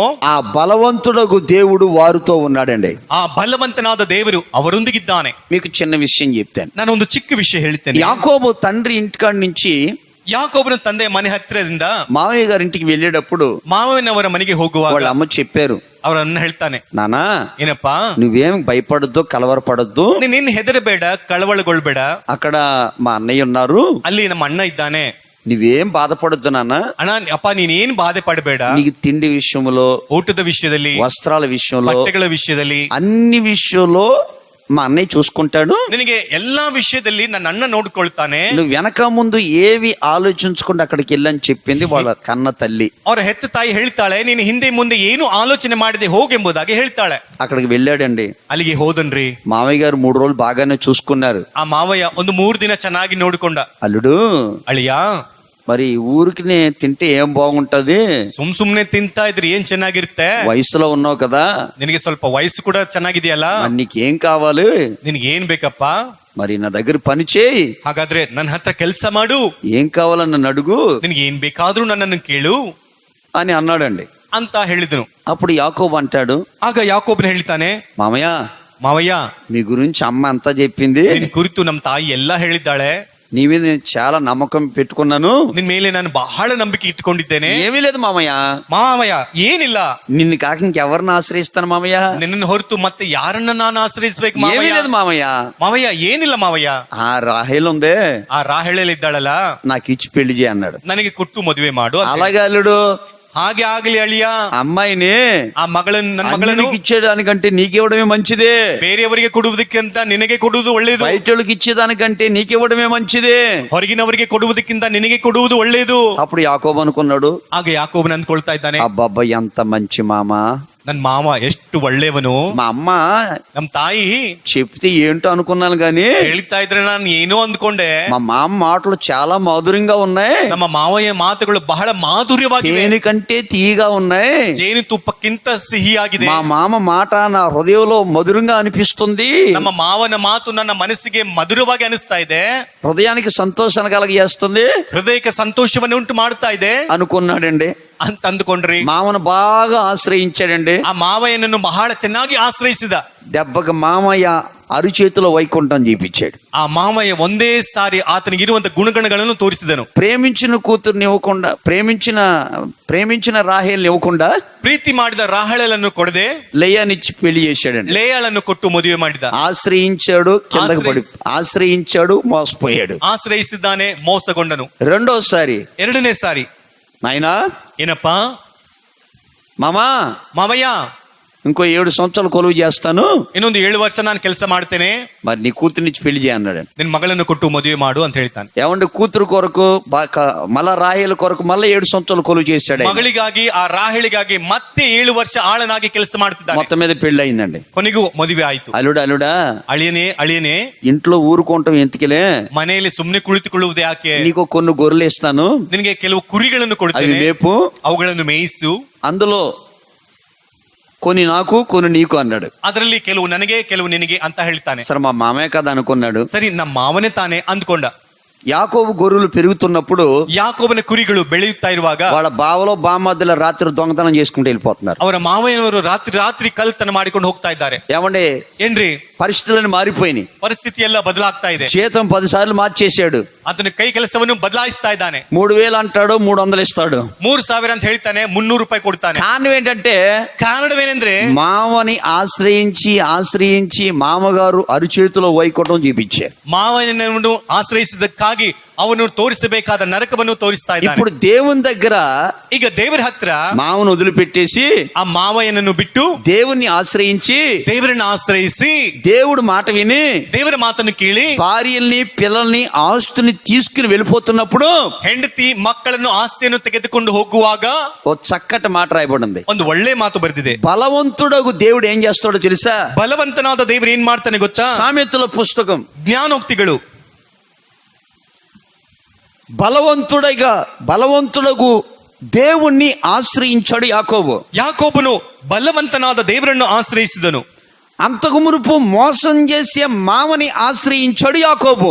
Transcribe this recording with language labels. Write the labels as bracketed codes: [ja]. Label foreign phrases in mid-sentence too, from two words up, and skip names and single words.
[te] ఆ బలవంతుడగు దేవుడు వారితో ఉన్నాడండి. [kn] ಆ ಬಲವಂತನಾದ ದೇವರು ಅವರೊಂದಿಗಿದ್ದಾನೆ. [te] మీకు చిన్న విషయం చెప్తాను. [kn] ನಾನು ಒಂದು ಚಿಕ್ಕ ವಿಷಯ ಹೇಳ್ತೇನೆ. [te] యాకోబు తండ్రి ఇంటికాడి నుంచి [kn] ಯಾಕೋಬನ ತಂದೆ ಮನೆ ಹತ್ತಿರದಿಂದ [te] మామయ్య గారి ఇంటికి వెళ్ళేటప్పుడు [kn] ಮಾವನವರ ಮನೆಗೆ ಹೋಗುವಾಗ [te] వాళ్ళ అమ్మ చెప్పారు, [kn] ಅವರನ್ನ ಹೇಳ್ತಾನೆ, [te] నానా [kn] ಏನಪ್ಪಾ [te] నువ్వేం భయపడద్దు, కలవరపడద్దు, [kn] ನೀನ್ ಹೆದರಬೇಡ, ಕಳವಳಗೊಳ್ಬೇಡ, [te] అక్కడ మా అన్నయ్య ఉన్నారు, [kn] ಅಲ್ಲಿ ನಮ್ಮ ಅಣ್ಣ ಇದ್ದಾನೆ, [te] నువ్వేం బాధపడద్దు నాన్న, [kn] ಅಣ್ಣ ಅಪ್ಪ ನೀನೇನ್ ಬಾಧೆ ಪಡಬೇಡ, [te] నీకు తిండి విషయంలో, [kn] ಊಟದ ವಿಷಯದಲ್ಲಿ, [te] వస్త్రాల విషయంలో, [kn] ಬಟ್ಟೆಗಳ ವಿಷಯದಲ್ಲಿ, [te] అన్ని విషయంలో మా అన్నయ్య చూసుకుంటాడు, [kn] ನಿನಗೆ ಎಲ್ಲಾ ವಿಷಯದಲ್ಲಿ ನನ್ನ ಅಣ್ಣ ನೋಡ್ಕೊಳ್ತಾನೆ, [te] నువ్వు వెనక ముందు ఏవి ఆలోచించకుండా అక్కడికి వెళ్ళని చెప్పింది వాళ్ళ కన్న తల్లి. [kn] ಅವರ ಹೆತ್ತ ತಾಯಿ ಹೇಳ್ತಾಳೆ, ನೀನು ಹಿಂದೆ ಮುಂದೆ ಏನು ಆಲೋಚನೆ ಮಾಡದೆ ಹೋಗೆಂಬುದಾಗಿ ಹೇಳ್ತಾಳೆ. [te] అక్కడికి వెళ్ళాడండి. [kn] ಅಲ್ಲಿಗೆ ಹೋದನ್ರಿ. [te] మామయ్య గారు 3 రోజులు బాగానే చూసుకున్నారు. [kn] ಆ ಮಾವಯ್ಯ ಒಂದು 3 ದಿನ ಚೆನ್ನಾಗಿ ನೋಡಿಕೊಂಡ. [te] అల్లుడు [kn] ಅಳಿಯ, [te] మరి ఊరికి తింటే ఏం బాగుంటది, [kn] ಸುಮ್ನೆ ತಿಂತಾ ಇದ್ರೆ ಏನ್ ಚೆನ್ನಾಗಿರುತ್ತೆ, [te] వయసులో ఉన్నావు కదా, [kn] ನಿನಗೆ ಸ್ವಲ್ಪ ವಯಸ್ಸು ಕೂಡ ಚೆನ್ನಾಗಿದೆಯಲ್ಲ, [te] మరి నీకేం కావాలి, [kn] ನಿನಗೆ ಏನ್ ಬೇಕಪ್ಪ, [te] మరి నా దగ్గర పని చేయి, [kn] ಹಾಗಾದ್ರೆ ನನ್ನ ಹತ್ರ ಕೆಲಸ ಮಾಡು, [te] ఏం కావాలని నన్ను అడుగు, [kn] ನಿನಗೆ ಏನ್ ಬೇಕಾದ್ರೂ ನನ್ನನ್ನು ಕೇಳು [te] అని అన్నాడండి. [kn] ಅಂತ ಹೇಳಿದನು. [te] అప్పుడు యాకోబు అంటాడు, [kn] ಆಗ ಯಾಕೋಬನ ಹೇಳ್ತಾನೆ, [te] మామయ్య [kn] ಮಾವಯ್ಯ [te] మీ గురించి అమ్మ అంతా చెప్పింది, [kn] ನಿನ್ ಕುರಿತು ನಮ್ಮ ತಾಯಿ ಎಲ್ಲಾ ಹೇಳಿದ್ದಾಳೆ, [te] నీ మీద నేను చాలా నమ్మకం పెట్టుకున్నాను, [kn] ನಿನ್ ಮೇಲೆ ನಾನು ಬಹಳ ನಂಬಿಕೆ ಇಟ್ಟುಕೊಂಡಿದ್ದೇನೆ. [te] ఏమీ లేదు మామయ్య, [kn] ಮಾವಯ್ಯ ಏನಿಲ್ಲ, [te] నిన్ను కాక ఇంకెవరిని ఆశ్రయిస్తాను మామయ్య, [kn] ನಿನ್ನನ್ನು ಹೊರತು ಮತ್ತೆ ಯಾರನ್ನ ನಾನು ಆಶ್ರಯಿಸ್ಬೇಕು [te] ఏమీ [kn] ಮಾವಯ್ಯ, [te] లేదు మామయ్య, [kn] ಮಾವಯ್ಯ ಏನಿಲ್ಲ ಮಾವಯ್ಯ, [te] ఆ రాహేల్ ఉందే [kn] ಆ ರಾಹೇಳಲ್ಲಿ ಇದ್ದಾಳಲ್ಲ, [te] నాకు ఇచ్చి పెళ్లి చేయి అన్నాడు. [kn] ನನಗೆ ಕೊಟ್ಟು ಮದುವೆ ಮಾಡು ಅಂತ. [te] అలాగే అల్లుడు [kn] ಹಾಗೆ ಆಗಲಿ ಅಳಿಯ, [te] అమ్మాయిని [kn] ಆ ಮಗಳನ್ನು, ನನ್ನ ಮಗಳನ್ನು [te] అన్ననికి ఇచ్చేదానికంటే నీకివ్వడమే మంచిదే, [kn] ಬೇರೆಯವರಿಗೆ ಕೊಡುವುದಕ್ಕಿಂತ ನಿನಗೆ ಕೊಡುವುದು ಒಳ್ಳೆಯದು, [te] బయటోళ్ళకి ఇచ్చేదానికంటే నీకివ్వడమే మంచిదే, [kn] ಹೊರಗಿನವರಿಗೆ ಕೊಡುವುದಕ್ಕಿಂತ ನಿನಗೆ ಕೊಡುವುದು ಒಳ್ಳೆಯದು. [te] అప్పుడు యాకోబు అనుకున్నాడు, [kn] ಆಗ ಯಾಕೋಬನ ಅಂದ್ಕೊಳ್ತಾ ಇದ್ದಾನೆ, [te] అబ్బబ్బా ఎంత మంచి మామ, [kn] ನನ್ ಮಾವ ಎಷ್ಟು ಒಳ್ಳೆಯವನು, [te] మా అమ్మ [kn] ನಮ್ ತಾಯಿ [te] చెప్తే ఏంటో అనుకున్నాను గాని [kn] ಹೇಳ್ತಾ ಇದ್ರೆ ನಾನು ಏನೋ ಅಂದ್ಕೊಂಡೆ, [te] మా మామ మాటలు చాలా మధురంగా ఉన్నాయి, [kn] ನಮ್ಮ ಮಾವಯ್ಯ ಮಾತುಗಳು ಬಹಳ ಮಾಧುರ್ಯವಾಗಿವೆ, [te] దేనికంటే తీయగా ఉన్నాయి, [kn] ಜೇನು ತುಪ್ಪಕ್ಕಿಂತ ಸಿಹಿಯಾಗಿದೆ, [te] మా మామ మాట నా హృదయంలో మధురంగా అనిపిస్తుంది, [kn] ನಮ್ಮ ಮಾವನ ಮಾತು ನನ್ನ ಮನಸ್ಸಿಗೆ ಮಧುರವಾಗಿ ಅನಿಸ್ತಾ ಇದೆ, [te] హృదయానికి సంతోషాన్ని కలగజేస్తుంది [kn] ಹೃದಯಕ್ಕೆ ಸಂತೋಷವನ್ನು ಉಂಟು ಮಾಡ್ತಾ ಇದೆ [te] అనుకున్నాడండి. [kn] ಅಂತ ಅಂದ್ಕೊಂಡ್ರಿ. [te] మామను బాగా ఆశ్రయించాడండి. [kn] ಆ ಮಾವಯ್ಯನನ್ನು ಬಹಳ ಚೆನ್ನಾಗಿ ಆಶ್ರಯಿಸಿದ. [te] దెబ్బకి మామయ్య అరిచేతిలో వైకుంఠం చూపించాడు. [kn] ಆ ಮಾವಯ್ಯ ಒಂದೇ ಸಾರಿ ಆತನಿಗಿರುವಂತ ಗುಣಗಣಗಳನ್ನು ತೋರಿಸಿದನು. [te] ప్రేమించిన కూతుర్ని ఇవ్వకుండా, ప్రేమించిన రాహేల్ని ఇవ్వకుండా, [kn] ಪ್ರೀತಿ ಮಾಡಿದ ರಾಹೇಲನ್ನು ಕೊಡದೆ [te] లేయానిచ్చి పెళ్లి చేశాడండి. [kn] ಲೇಯಾಳನ್ನು ಕೊಟ್ಟು ಮದುವೆ ಮಾಡಿದ. [te] ఆశ్రయించాడు, కిందకి పడి ఆశ్రయించాడు, మోసపోయాడు, [kn] ಆಶ್ರಯಿಸಿದ್ದಾನೆ, ಮೋಸಗೊಂಡನು. [te] రెండోసారి, [kn] ಎರಡನೇ ಸಾರಿ, [te] నాయనా [kn] ಏನಪ್ಪಾ [te] మామా, [kn] ಮಾವಯ್ಯ [te] ఇంకో 7 సంవత్సరాలు కొలువు చేస్తాను, [kn] ಇನ್ನೊಂದು 7 ವರ್ಷ ನಾನು ಕೆಲಸ ಮಾಡ್ತೇನೆ, [te] మరి నీ కూతుర్నిచ్చి పెళ్లి చేయన్నాడు. [kn] ನಿನ್ ಮಗಳನ್ನು ಕೊಟ್ಟು ಮದುವೆ ಮಾಡು ಅಂತ ಹೇಳ್ತಾನೆ. [te] ఏమంటే కూతురు కొరకు మళ్ళా రాహేలు కొరకు మళ్ళీ 7 సంవత్సరాలు కొలువు చేశాడు. [kn] ಮಗಳಿಗಾಗಿ, ಆ ರಾಹೇಳಿಗಾಗಿ ಮತ್ತೆ 7 ವರ್ಷ ಆಳನಾಗಿ ಕೆಲಸ ಮಾಡ್ತಿದ್ದಾನೆ. [te] మొత్తం మీద పెళ్లి అయిందండి. [kn] ಕೊನೆಗೂ ಮದುವೆ ಆಯ್ತು. [te] అల్లుడా [kn] ಅಳಿಯನೇ [te] ఇంట్లో ఊరుకుంటాం ఎందుకులే, [kn] ಮನೆಯಲ್ಲಿ ಸುಮ್ನೆ ಕುಳಿತುಕೊಳ್ಳುವುದು ಯಾಕೆ, [te] నీకు కొన్ని గొర్రెలు ఇస్తాను, [kn] ನಿನಗೆ ಕೆಲವು ಕುರಿಗಳನ್ನು [te] అవి [kn] ಕೊಡ್ತೇನೆ, [te] మేపు, [kn] ಅವುಗಳನ್ನು ಮೇಯಿಸು, [te] అందులో కొన్ని నాకు కొన్ని నీకు అన్నాడు. [kn] ಅದರಲ್ಲಿ ಕೆಲವು ನನಗೆ ಕೆಲವು ನಿನಗೆ ಅಂತ ಹೇಳ್ತಾನೆ. [te] సరే మా మామయ్య కదా అనుకున్నాడు. [kn] ಸರಿ, ನಮ್ಮ ಮಾವನೇ ತಾನೆ ಅಂದ್ಕೊಂಡ. [te] యాకోబు గొర్రెలు పెరుగుతున్నప్పుడు [kn] ಯಾಕೋಬನ ಕುರಿಗಳು ಬೆಳೆಯುತ್ತಾ ಇರುವಾಗ [te] వాళ్ళ బావలో బామధ్యలో రాత్రి దొంగతనం చేసుకుంటూ వెళ్ళిపోతున్నారు. [kn] ಅವರ ಮಾವಯ್ಯನವರು ರಾತ್ರಿ ಕಲ್ತನ ಮಾಡಿಕೊಂಡು ಹೋಗ್ತಾ ಇದ್ದಾರೆ. [te] ఏమండి, [kn] ಏನ್ರಿ, [te] పరిస్థితులను మారిపోయినాయి, [kn] ಪರಿಸ್ಥಿತಿ ಎಲ್ಲ ಬದಲಾಗ್ತಾ ಇದೆ. [te] జీతం 10 సార్లు మార్చేశాడు, [kn] ಅದನ್ನ ಕೈ ಕೆಲಸವನ್ನು ಬದಲಾಯಿಸ್ತಾ ಇದ್ದಾನೆ. [te] 3000 అంటాడు, 300 ఇస్తాడు, [kn] 3,000 ಅಂತ ಹೇಳ್ತಾನೆ, 300 ರೂಪಾಯಿ ಕೊಡ್ತಾನೆ. [te] కారణం ఏంటంటే [kn] కారణమేನೆಂದ್ರೆ [te] మామని ఆశ్రయించి మామగారు అరిచేతిలో వైకుంఠం చూపించారు. [kn] ಮಾವನನ್ನು ಆಶ್ರಯಿಸಿದ ಅದಕ್ಕಾಗಿ ಅವನು ತೋರಿಸಬೇಕಾದ ನರಕವನ್ನು ತೋರಿಸ್ತಾ ಇದ್ದಾನೆ. [te] ఇప్పుడు దేవుని దగ్గర [kn] ಈಗ ದೇವರ ಹತ್ರ [te] మామను వదిలిపెట్టేసి [kn] ಆ ಮಾವಯ್ಯನನ್ನು ಬಿಟ್ಟು [te] దేవుణ్ణి ఆశ్రయించి [kn] ದೇವರನ್ನ ಆಶ್ರಯಿಸಿ [te] దేవుడు మాట విని [kn] ದೇವರ ಮಾತನ್ನು ಕೇಳಿ [te] భార్యల్ని పిల్లల్ని ఆస్తుని తీసుకుని వెళ్ళిపోతున్నప్పుడు [kn] ಹೆಂಡತಿ ಮಕ್ಕಳನ್ನು ಆಸ್ತಿಯನ್ನು ತೆಗೆದುಕೊಂಡು ಹೋಗುವಾಗ [te] ఓ చక్కటి మాట రాయబడింది. [kn] ಒಂದು ಒಳ್ಳೆ ಮಾತು ಬರೆದಿದೆ. [te] బలవంతుడగు దేవుడు ఏం చేస్తాడో తెలుసా? [kn] ಬಲವಂತನಾದ ದೇವರು ಏನ್ ಮಾಡ್ತಾನೆ ಗೊತ್ತಾ? [te] సామెతల పుస్తకం [kn] ಜ್ಞಾನೋಕ್ತಿಗಳು. [te] బలవంతుడగు దేవుణ్ణి ఆశ్రయించాడు యాకోబు. [kn] ಯಾಕೋಬನು ಬಲವಂತನಾದ ದೇವರನ್ನು ಆಶ್ರಯಿಸಿದನು. [te] అంతకు మునుపు మోసం చేసే మామని ఆశ్రయించాడు యాకోబు.